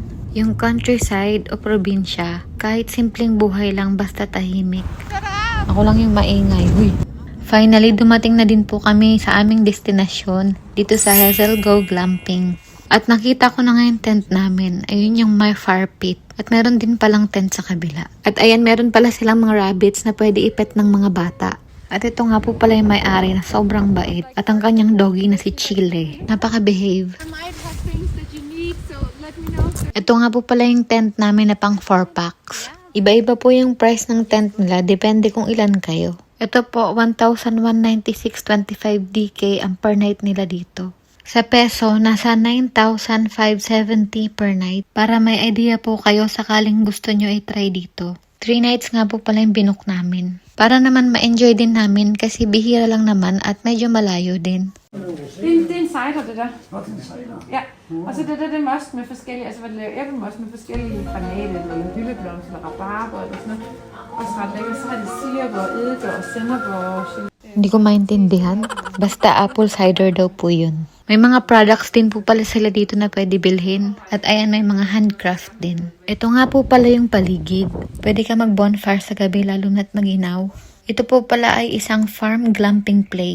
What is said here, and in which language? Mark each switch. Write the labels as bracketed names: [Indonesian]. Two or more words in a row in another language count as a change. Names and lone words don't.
[Filipino] Yung countryside o probinsya, kahit simpleng buhay lang basta tahimik. Ako lang yung maingay. Huy. Finally, dumating na din po kami sa aming destinasyon dito sa Hazel Go Glamping. At nakita ko na nga yung tent namin. Ayun yung [English] my fire pit. [Filipino] At meron din palang tent sa kabila. At ayan, meron pala silang mga rabbits na pwede ipet ng mga bata. At ito nga po pala yung may-ari na sobrang bait. At ang kanyang doggy na si Chile. Napaka-behave. Ito nga po pala yung tent namin na pang 4 packs. Iba-iba po yung price ng tent nila, depende kung ilan kayo. Ito po, 1,196.25 DK ang [English] per night [Filipino] nila dito. Sa peso, nasa 9,570 [English] per night. [Filipino] Para may idea po kayo sakaling gusto nyo i-try dito. 3 nights nga po pala yung binook namin. Para naman ma-enjoy din namin kasi bihira lang naman at medyo malayo din. [Danish] Det er en cider, det der. Nå, det er en cider. Ja, og så det der, det er most med forskellige, altså hvad det laver æblemost med forskellige granater, eller hyldeblomst, eller rabarber, eller sådan noget. Også ret lækkert. Så har de sirup og eddike og sennep og... [Filipino] Hindi ko maintindihan. Basta [English] apple cider [Filipino] daw po yun. May mga products din po pala sila dito na pwede bilhin. At ayan, may mga handcraft din. Ito nga po pala yung paligid. Pwede ka mag-bonfire sa gabi lalo na't maginaw. Ito po pala ay isang farm glamping place.